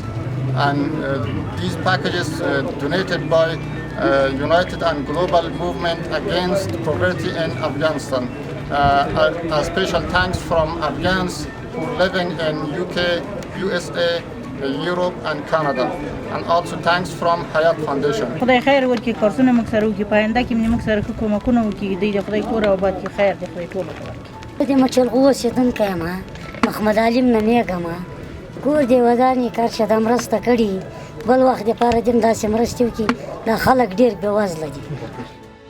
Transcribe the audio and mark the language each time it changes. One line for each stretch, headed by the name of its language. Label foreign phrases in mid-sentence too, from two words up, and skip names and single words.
English: And these packages donated by United and Global Movement Against Poverty in Afghanistan. A special thanks from Afghans who are living in UK, USA, Europe and Canada. And also thanks from Hayat Foundation.
Pashto: خدای خیر ورکړي کورسونه موږ سره وکړي په آینده کې موږ سره کومکونه وکړي د خدای کور او باد کې خیر د خدای ټول ورکړي. د مچلغو اوسېدونکی یم محمد علیم نومیږه ما کور دې ودانې کار چې دا مرسته کړي بل وخت دپاره دې هم داسې مرستې وکړي دا خلک ډېر بېوزله دي.